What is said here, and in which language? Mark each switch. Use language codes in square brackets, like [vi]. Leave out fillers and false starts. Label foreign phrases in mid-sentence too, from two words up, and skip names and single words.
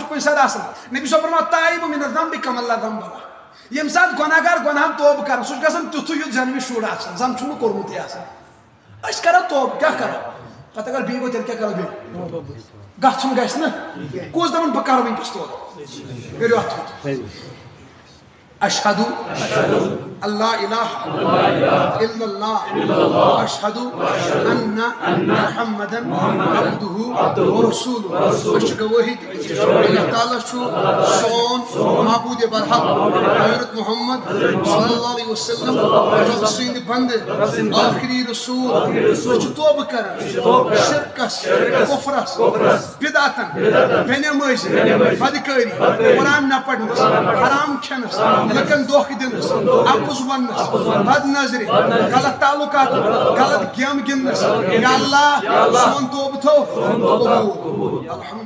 [ks] چھُ کُنہِ ساتہٕ آسان نبی صٲب فرماو [ar] تائب من الذنب کمن لا ذنب لہ [ks] ییٚمہِ ساتہٕ گۄناہ گار گۄناہن توبہٕ کران سُہ چھُ گژھان تیُتھُے یُتھ زَن شُر آسان زن چھُنہٕ کوٚرمُتٕے آسان أسۍ کرو توبہٕ کیٛاہ کرو پتہٕ اگر بیٚیہِ گوٚو تیٚلہِ کیٛاہ کرو بیٚیہِ گژھُن گژھِ نہٕ کُس دپان بہٕ کرٕ وٕنکیٚس توبہٕ کٔرِو اَتھ تھوٚد [ar] اشہدو اللہ الہ الا اللہ اشہدو ان محمدن عبدہ ورسولہ [ks] أسۍ چھِ گوٲہی اللہ تعالیٰ چھُ سون معبوٗدِ برحق حضرت محمد صلی اللہ علیہ وسلم رب سٕنٛدۍ بنٛدٕ آخری رسوٗل أسۍ چھِ توبہٕ کران شرکس کفرس بدعتن بے نمٲزی بدکٲری قرآن نہ پرنس حرام کھٮ۪نس لُکن دھوکہٕ دِنس اپُز وننس بد نظری غلط تعلقات غلط گیم گِنٛدنس یا اللہ سون توبہٕ تھو قبوٗل الحمد